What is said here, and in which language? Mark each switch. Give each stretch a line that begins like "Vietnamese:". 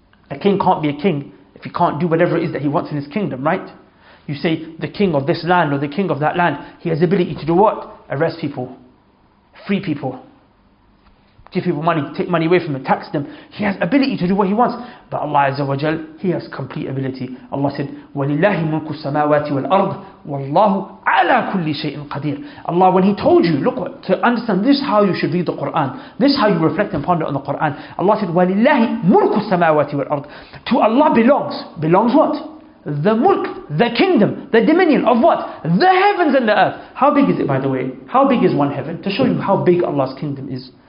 English: A king can't be a king if he can't do whatever it is that he wants in his kingdom, right? You say the king of this land or the king of that land, he has ability to do what? Arrest people, free people, give people money, take money away from them, tax them. He has ability to do what He wants. But Allah Azza wa Jal, He has complete ability. Allah said,
Arabic: وَلِلَّهِ مُلْكُ السَّمَاوَاتِ وَالْأَرْضِ وَاللَّهُ عَلَى كُلِّ شَيْءٍ قَدِيرٌ.
English: Allah, when He told you, look, to understand this is how you should read the Quran, this is how you reflect and ponder on the Quran. Allah said,
Arabic: وَلِلَّهِ مُلْكُ السَّمَاوَاتِ وَالْأَرْضِ.
English: To Allah belongs what? The mulk, the kingdom, the dominion of what? The heavens and the earth. How big is it, by the way? How big is one heaven? To show you how big Allah's kingdom is.